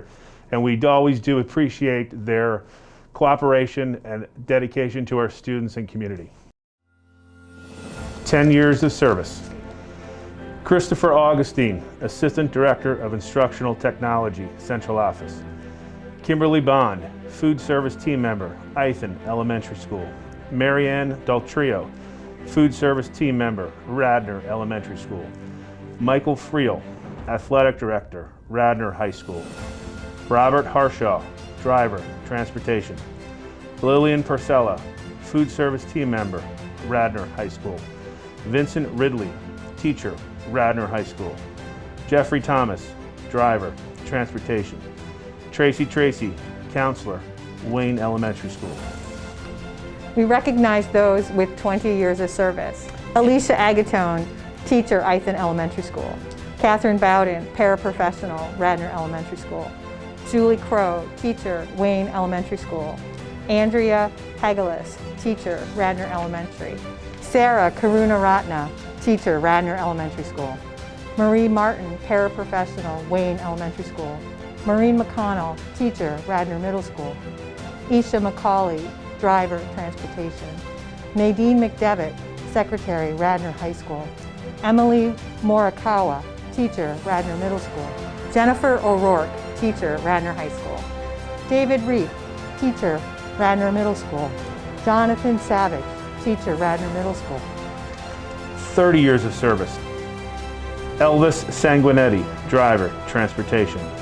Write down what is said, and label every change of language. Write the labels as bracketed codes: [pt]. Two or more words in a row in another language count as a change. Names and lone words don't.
[en] And we always do appreciate their cooperation and dedication to our students and community. 10 years of service. Christopher Augustine, Assistant Director of Instructional Technology, Central Office. Kimberly Bond, Food Service Team Member, Ithan Elementary School. Marianne Daltrio, Food Service Team Member, Radnor Elementary School. Michael Friel, Athletic Director, Radnor High School. Robert Harshaw, Driver, Transportation. Lillian Purcella, Food Service Team Member, Radnor High School. Vincent Ridley, Teacher, Radnor High School. Jeffrey Thomas, Driver, Transportation. Tracy, Counselor, Wayne Elementary School. We recognize those with 20 years of service. Alicia Agatone, Teacher, Ithan Elementary School. Catherine Bowden, Paraprofessional, Radnor Elementary School. Julie Crow, Teacher, Wayne Elementary School. Andrea Hagalis, Teacher, Radnor Elementary. Sarah Karunaratna, Teacher, Radnor Elementary School. Marie Martin, Paraprofessional, Wayne Elementary School. Maureen McConnell, Teacher, Radnor Middle School. Isha McCauley, Driver, Transportation. Nadine McDevitt, Secretary, Radnor High School. Emily Morikawa, Teacher, Radnor Middle School. Jennifer O'Rourke, Teacher, Radnor High School. David Reap, Teacher, Radnor Middle School. Jonathan Savage, Teacher, Radnor Middle School. 30 years of service. Elvis Sanguinetti, Driver, Transportation.